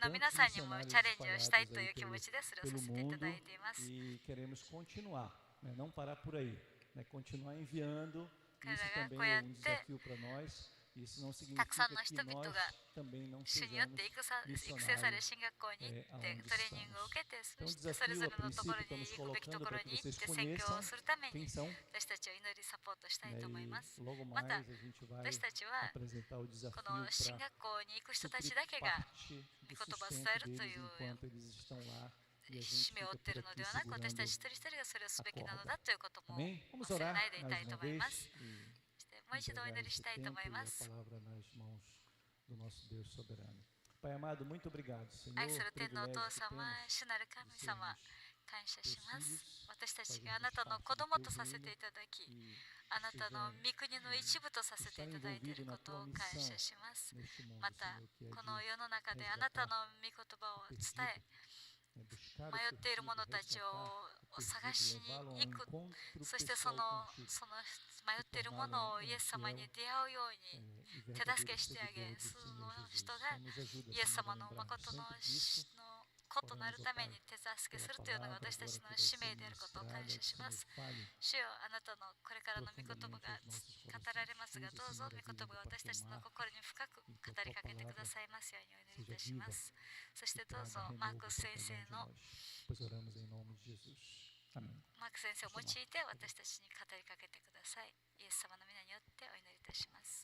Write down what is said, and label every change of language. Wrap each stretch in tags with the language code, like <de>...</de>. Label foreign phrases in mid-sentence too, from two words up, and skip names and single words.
<ja>皆さんにもチャレンジをしたいという気持ちでそれをさ</ja> <pt>pelo</pt> <ja>せていた</ja> <pt>mundo</pt> <ja>だいています。</ja> <pt>e queremos continuar, né? Não parar por aí, né? Continuar enviando. Isso também é um desafio para nós. Isso não significa que nós também não</pt> <ja>主によって育成される進学校に行ってトレーニングを受けて、そしてそれぞれのところに行くべきところに行って宣教をするために私たちは祈りサポートしたいと思います。また私たちはこの進学校に行く人たちだけが御言葉を伝えるという使命を負っているのではなく、私たち一人一人がそれをすべきなのだということも忘れないでいたいと思います。もう一度お祈りしたいと思います。</ja> <pt>a palavra nas mãos do nosso Deus soberano. Pai amado, muito obrigado, Senhor.</pt> <ja>愛する天のお父</ja> <pt>privilégio que</pt> <ja>様、</ja> <pt>temos</pt> <ja>主なる神</ja> <pt>de</pt> <ja>様、</ja> <pt>sermos</pt> <ja>感謝しま</ja> <pt>teus</pt> <ja>す。</ja> <pt>filhos,</pt> <ja>私たち</ja> <pt>fazermos</pt> <ja>があなたの</ja> <pt>parte</pt> <ja>子</ja> <pt>do</pt> <ja>供</ja> <pt>teu</pt> <ja>とさせ</ja> <pt>reino</pt> <ja>ていただき、</ja> <pt>e</pt> <ja>あなたの</ja> <pt>esteja</pt> <ja>御国の一部とさせていただいていることを感謝します。</ja> <pt>neste mundo,</pt> <ja>また</ja> <pt>Senhor, que é</pt> <ja>この</ja> <pt>de</pt> <ja>世の中であなたの御言葉を伝え、</ja> <pt>buscar</pt> <ja>迷</ja> <pt>o</pt> <ja>っている</ja> <pt>perdido,</pt> <ja>者たち</ja> <pt>resgatar</pt> <ja>を</ja> <pt>o</pt> <ja>探し</ja> <pt>perdido,</pt> <ja>に</ja> <pt>levá-lo a</pt> <ja>行</ja> <pt>um</pt> <ja>く。</ja> <pt>encontro</pt> <ja>そしてそ</ja> <pt>pessoal</pt> <ja>の</ja> <pt>contigo,</pt> <ja>迷っている者をイエス様に出会うように</ja> <pt>e</pt> <ja>手助</ja> <pt>verdadeiro</pt> <ja>けしてあげ、</ja> <pt>seguidor do</pt> <ja>その</ja> <pt>Senhor</pt> <ja>人</ja> <pt>Jesus.</pt> <ja>が</ja> <pt>Então nos ajuda,</pt> <ja>イエス</ja> <pt>Senhor,</pt> <ja>様</ja> <pt>a</pt> <ja>の</ja> <pt>lembrar</pt> <ja>誠の</ja> <pt>sempre disso.</pt> <ja>子となる</ja> <pt>Oramos,</pt> <ja>た</ja> <pt>ó</pt> <ja>めに</ja> <pt>Pai,</pt> <ja>手助けす</ja> <pt>pela</pt> <ja>るというのが</ja> <pt>palavra</pt> <ja>私た</ja> <pt>agora</pt> <ja>ち</ja> <pt>que</pt> <ja>の</ja> <pt>vai</pt> <ja>使</ja> <pt>ser</pt> <ja>命であることを</ja> <pt>ministrada,</pt> <ja>感謝</ja> <pt>que</pt> <ja>し</ja> <pt>o</pt> <ja>ま</ja> <pt>Senhor</pt> <ja>す。</ja> <pt>fale</pt> <ja>主よ、あなたのこれからの御言葉</ja> <pt>profundamente</pt> <ja>が</ja> <pt>aos nossos</pt> <ja>語られますが、</ja> <pt>corações.</pt> <ja>どう</ja> <pt>Usa,</pt> <ja>ぞ</ja> <pt>Senhor,</pt> <ja>御</ja> <pt>a</pt> <ja>言</ja> <pt>vida</pt> <ja>葉が</ja> <pt>do</pt> <ja>私たちの</ja> <pt>Pastor</pt> <ja>心に深く</ja> <pt>e que</pt> <ja>語</ja> <pt>a</pt> <ja>り</ja> <pt>tua</pt> <ja>かけてくだ</ja> <pt>palavra</pt> <ja>さいますようにお祈りい</ja> <pt>seja</pt> <ja>たし</ja> <pt>viva</pt> <ja>ます。そして</ja> <pt>e</pt> <ja>どうぞ</ja> <pt>traga</pt> <ja>マー</ja> <pt>renovo</pt> <ja>ク</ja> <pt>para</pt> <ja>先</ja> <pt>cada</pt> <ja>生</ja> <pt>um de</pt> <ja>の</ja> <pt>nós. Pois oramos em nome de Jesus. Amém.</pt> <ja>マーク先生を用いて私たちに語りかけてください。イエス様の皆によってお祈りいたします。</ja>